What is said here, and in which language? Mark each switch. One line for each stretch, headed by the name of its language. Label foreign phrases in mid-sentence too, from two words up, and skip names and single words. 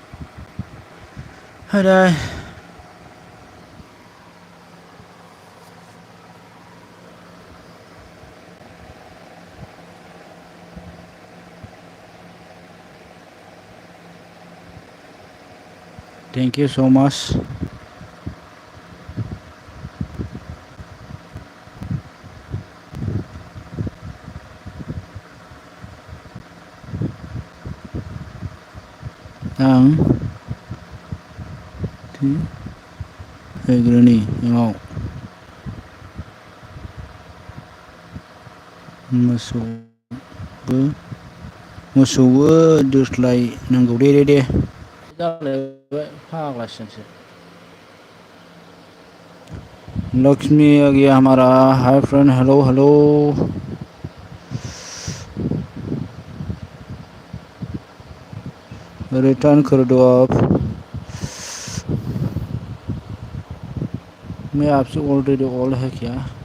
English: Aduh. Thank you so much.
Bodo: आं होग्रोनि एमाव मोसौबो दोस्लायनांगौ दे जालायबाय फाग्लासो।
Hindi: लक्ष्मी आ गया हमारा।
English: hi friend, hello hello.
Hindi: रिटर्न कर दो आप। मैं आपसे ऑलरेडी ऑल है क्या?